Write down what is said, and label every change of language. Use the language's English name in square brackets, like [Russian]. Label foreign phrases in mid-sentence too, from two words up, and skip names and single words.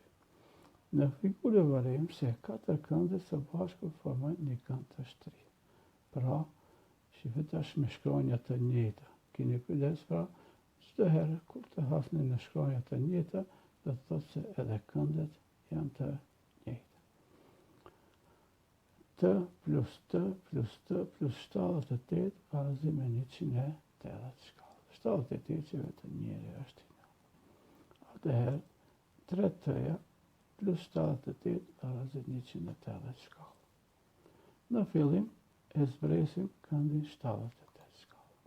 [Albanian] Në figurë varejmë se 4 kënde së bashku formojnë një kënd të shtrirë. Pra, shife tash me shkronja të njëjta. Keni kujdes pra, çdo herë kur të hasni në shkronja të njëjta, do të thotë se edhe këndet janë të njëjta. T plus T plus T plus 78 barazi me 180 shkallë. 78 që vetëm njëri është i njohur. Atëherë, 3T-ja plus 78 barazi 180 shkallë. Në fillim, e zbresim këndin 78 shkallë.